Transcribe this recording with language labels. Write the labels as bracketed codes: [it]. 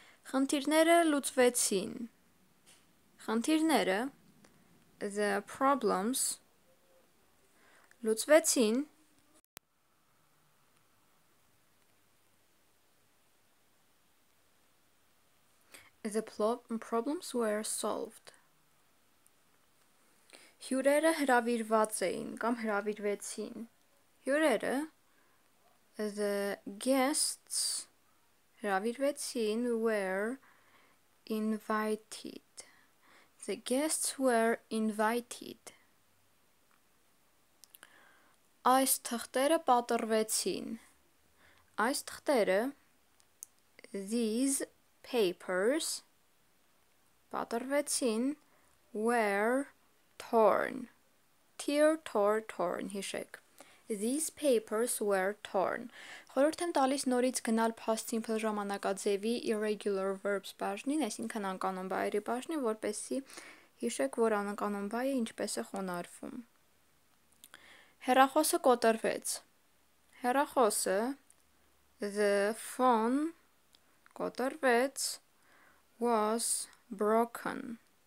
[hy] Խնդիրները լուծվեցին. Խնդիրները [en] the problems [hy] լուծվեցին [en] the problems were solved. [hy] Հյուրերը հրավիրված էին կամ հրավիրվեցին. Հյուրերը [en] the guests [hy] հրավիրվեցին [en] were invited. The guests were invited. [hy] Այս թղթերը պատռվեցին. Այս թղթերը [en] these papers [hy] պատռվեցին [en] were torn. Tear, tore, torn, [hy] հիշեք. [en] These papers were torn. [hy] Խորհուրդ եմ տալիս նորից գնալ past simple ժամանակաձևի irregular verbs բաժնին, այսինքն անկանոն բայերի բաժնին, որպեսզի հիշեք, որ անկանոն բայը ինչպես է խոնարհվում. Հեռախոսը կոտրվեց. Հեռախոսը [en] the phone [hy] կոտրվեց [en] was broken.